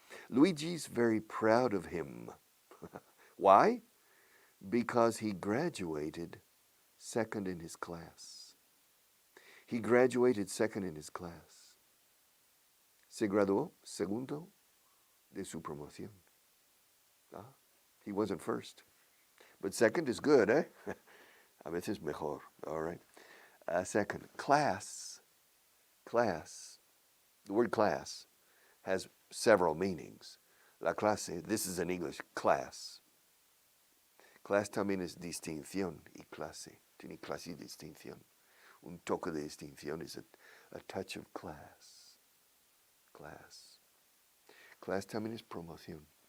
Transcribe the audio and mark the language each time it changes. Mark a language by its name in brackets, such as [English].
[English] Luigi's very proud of him. Why? Because he graduated second in his class. He graduated second in his class. [Spanish] Se graduó segundo de su promoción. [English] He wasn't first. But second is good, eh? [Spanish] A veces mejor. [English] All right. Second, class. The word class has several meanings. [Spanish] La clase, [English] this is in English, class. [Spanish] Class también es distinción y clase. Tiene clase y distinción. Un toque de distinción [English] is a touch of class. [Spanish] Class también es promoción.